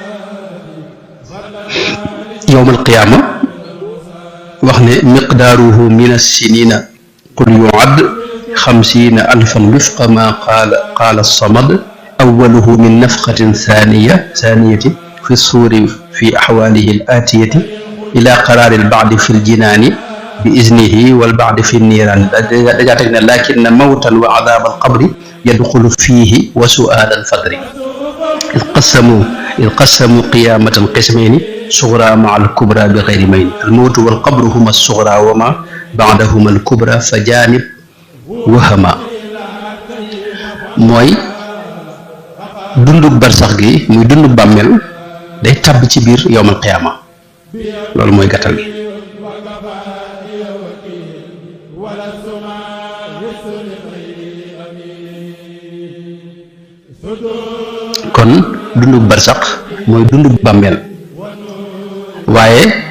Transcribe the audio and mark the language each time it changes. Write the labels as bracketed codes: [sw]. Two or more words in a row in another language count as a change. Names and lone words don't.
[ar] يوم القيامة [wo] wax ne [ar] مقداره من السنين قل يعد 50 ألفا وفق ما قال الصمد أوله من نفخة ثانية في الصور في أحواله الآتية إلى قرار البعض في الجنان بإذنه والبعض في النيران [wo] dajaa teg ne [ar] لكن موتا وعذاب القبر يدخل فيه وسؤال الفدري إذ قسموا قيامة قسمين صغرى مع الكبرى بغير مين الموت والقبر هما الصغرى وما بعدهما الكبرى فجانب وهما [wo] mooy dundug barsax gi muy dundug bàmmeel day tàbb ci biir [ar] يوم القيامة [wo] loolu mooy gàttal gi kon dundug barsax mooy dundug bàmmeel waaye